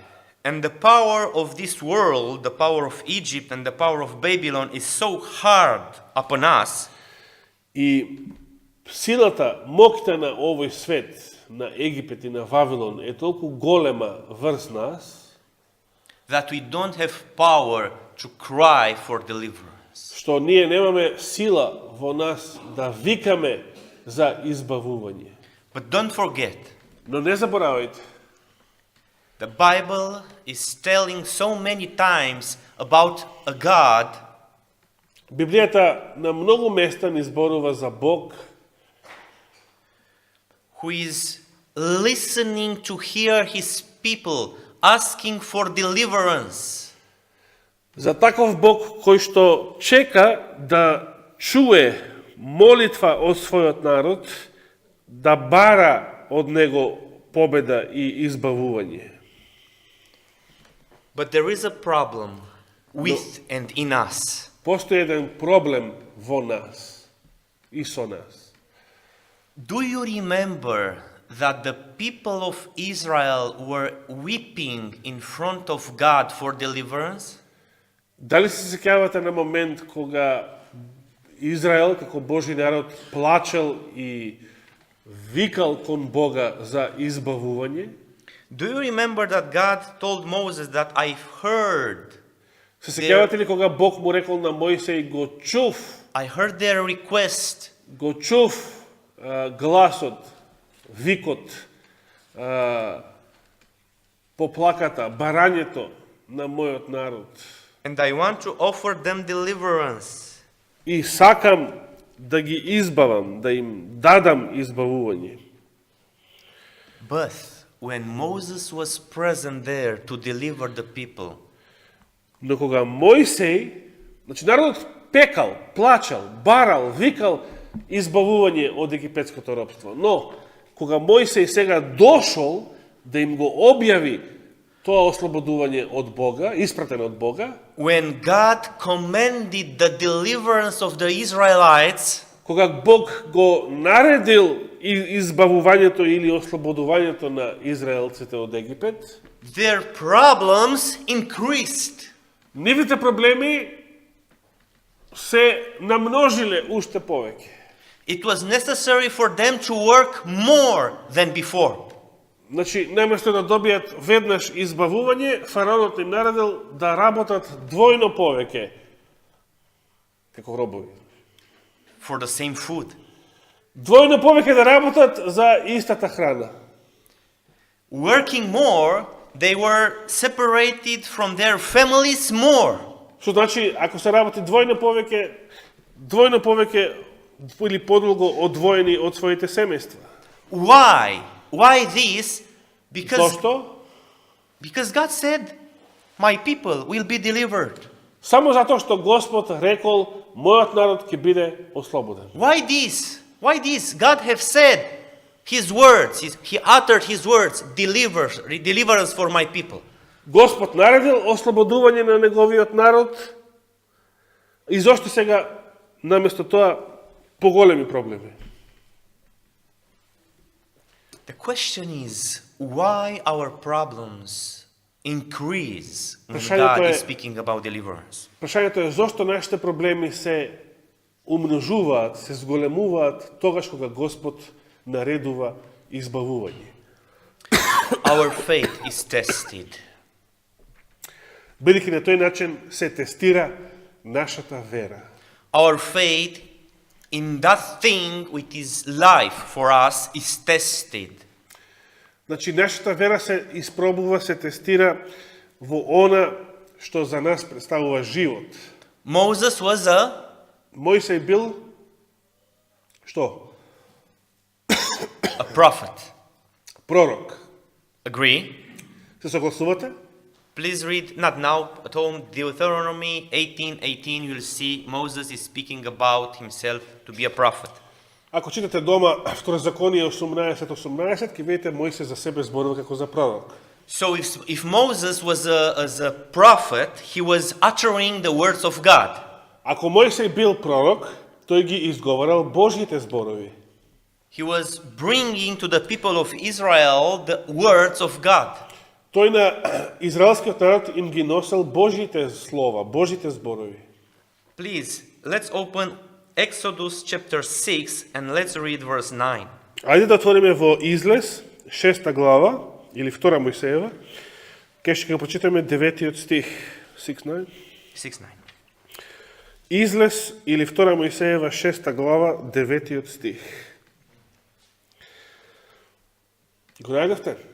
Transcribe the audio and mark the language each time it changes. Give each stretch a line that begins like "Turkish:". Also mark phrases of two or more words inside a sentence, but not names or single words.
English: And the power of this world, the power of Egypt and the power of Babylon is so hard upon us
Macedonian: И силата, моќта на овој свет, на Египет и на Вавилон е толку голема врз нас,
English: that we don't have power to cry for deliverance.
Macedonian: што ние немаме сила во нас да викаме за избавување.
English: But don't forget,
Macedonian: Но не заборавајте,
English: the Bible is telling so many times about a God
Macedonian: Библијата на многу места ни зборува за Бог,
English: who is listening to hear his people asking for deliverance.
Macedonian: за таков Бог кој што чека да чуе молитва од својот народ, да бара од него победа и избавување.
English: But there is a problem with and in us.
Macedonian: Постои еден проблем во нас и со нас.
English: Do you remember that the people of Israel were weeping in front of God for deliverance?
Macedonian: Дали се сеќавате на момент кога Израел, како Божи народ, плачел и викал кон Бога за избавување?
English: Do you remember that God told Moses that I've heard,
Macedonian: Се сеќавате ли кога Бог му рекол на Мојсей, го чув
English: I heard their request,
Macedonian: гласот, викот, поплаката, барањето на мојот народ.
English: and I want to offer them deliverance.
Macedonian: И сакам да ги избавам, да им дадам избавување.
English: But when Moses was present there to deliver the people,
Macedonian: Но кога Мојсей, значи народот пекал, плачал, барал, викал избавување од египетското робство. Но кога Мојсей сега дошол да им го објави тоа ослободување од Бога, испратено од Бога,
English: when God commanded the deliverance of the Israelites,
Macedonian: кога Бог го наредил избавувањето или ослободувањето на израелците од Египет,
English: their problems increased.
Macedonian: нивните проблеми се намножиле уште повеќе.
English: It was necessary for them to work more than before.
Macedonian: Значи, наместо да добијат веднаш избавување, фараонот им наредил да работат двојно повеќе како робови.
English: For the same food.
Macedonian: Двојно повеќе да работат за истата храна.
English: Working more, they were separated from their families more.
Macedonian: Што значи, ако се работи двојно повеќе или подолго одвоени од своите семејства.
English: Why? Why this?
Macedonian: Зошто?
English: Because God said, my people will be delivered.
Macedonian: Само затоа што Господ рекол, мојот народ ќе биде ослободен.
English: Why this? Why this? God have said, His words, he uttered his words, deliverance for my people.
Macedonian: Господ наредил ослободување на неговиот народ и зошто сега наместо тоа поголеми проблеми?
English: The question is, why our problems increase when
Macedonian: Прашањето
English: God
Macedonian: е-
English: is speaking about deliverance?
Macedonian: Прашањето е зошто нашите проблеми се умножуваат, се зголемуваат тогаш кога Господ наредува избавување.
English: Our faith is tested.
Macedonian: Бидејќи на тој начин се тестира нашата вера.
English: Our faith in that thing which is life for us is tested.
Macedonian: Значи, нашата вера се испробува, се тестира во она што за нас представува живот.
English: Moses was a
Macedonian: Мојсей бил што?
English: prophet.
Macedonian: Пророк.
English: Agree?
Macedonian: Се согласувате?
English: Please read, not now, at home, Deuteronomy 18:18. You'll see Moses is speaking about himself to be a prophet.
Macedonian: Ако читате дома Второзаконие 18:18, ќе видите Мојсей за себе зборува како за пророк.
English: So if Moses was as a prophet, he was uttering the words of God.
Macedonian: Ако Мојсей бил пророк, тој ги изговарал Божјите зборови.
English: He was bringing to the people of Israel the words of God.
Macedonian: Тој на израелскиот народ им ги носел Божјите слова, Божјите зборови.
English: Please, let's open Exodus chapter 6 and let's read verse 9.
Macedonian: Ајде да отвориме во Излез, 6 глава, или 2 Мојсеева, кај што ќе прочитаме 9 стих, 6:9. 6:9. Излез или 2 Мојсеева, 6 глава, 9 стих. Го најдовте?